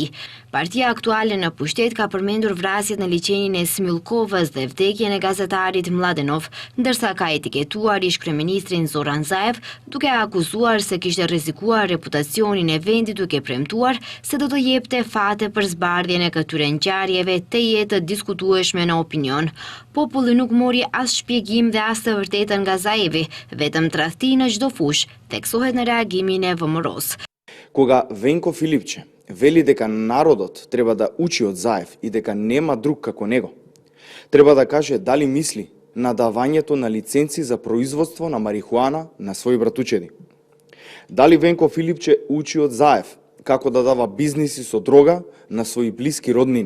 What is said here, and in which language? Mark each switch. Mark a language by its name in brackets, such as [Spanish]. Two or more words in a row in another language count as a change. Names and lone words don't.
[Albanian] Partia aktuale në pushtet ka përmendur vrasjet në liçenin e Smilkovës dhe vdekjen e gazetarit Mladenov, ndërsa ka etiketuar ish-kryeministrin Zoran Zaev duke akuzuar se kishte rrezikuar reputacionin e vendit duke premtuar se do të jepte fate për zbardhjen e këtyre ngjarjeve të jetë diskutueshme në opinion. Populli nuk mori as shpjegim dhe flas të vërtetën nga Zaevi, vetëm tradhti në çdo fushë, theksohet në reagimin e VMRO-s. [Macedonian] Кога Венко Филипче вели дека народот треба да учи од Заев и дека нема друг како него, треба да каже дали мисли на давањето на лиценци за производство на марихуана на своји братучеди. Дали Венко Филипче учи од Заев како да дава бизниси со дрога на своји блиски роднини.